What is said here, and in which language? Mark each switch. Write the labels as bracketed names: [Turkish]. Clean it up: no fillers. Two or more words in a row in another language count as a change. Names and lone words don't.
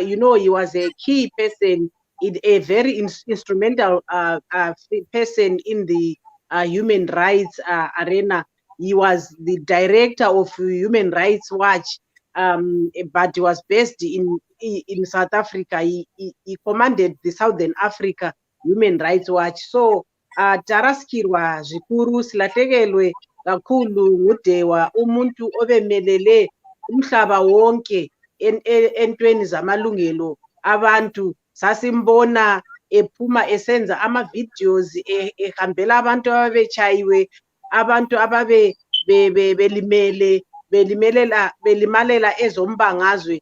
[English] You know, he was a key person, a very instrumental person in the human rights arena. He was the director of Human Rights Watch, but he was based in South Africa. He commanded the Southern Africa Human Rights Watch. [Shona] So taraskirwa zvikuru, [North Ndebele] silahlekelwe kakhulu nguDewa, umuntu obemelele umhlaba wonke entweni zamalungelo abantu. Sasimbona ephuma esenza ama-videos ehambela abantu ababechayiwe, abantu ababe belimalela ezombangazwe.